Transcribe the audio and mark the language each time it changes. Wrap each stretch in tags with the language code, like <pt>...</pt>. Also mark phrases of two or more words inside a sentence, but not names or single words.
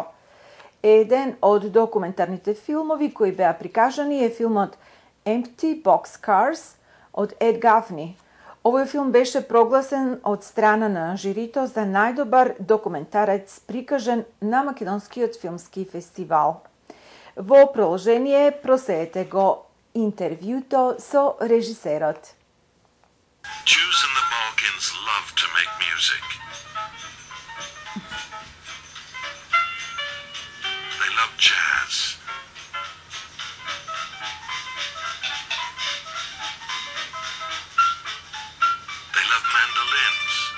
<mk>Еден од документарните филмови кои беа прикажани е филмот Empty Boxcars од Ед Гафни. Овој филм беше прогласен од страна на жирито за најдобар документарец прикажен на Македонскиот филмски фестивал. Во продолжение проследете го интервјуто со режисерот.</mk> <en>Jews in the Balkans love to make music. They love jazz. They love mandolins.</en>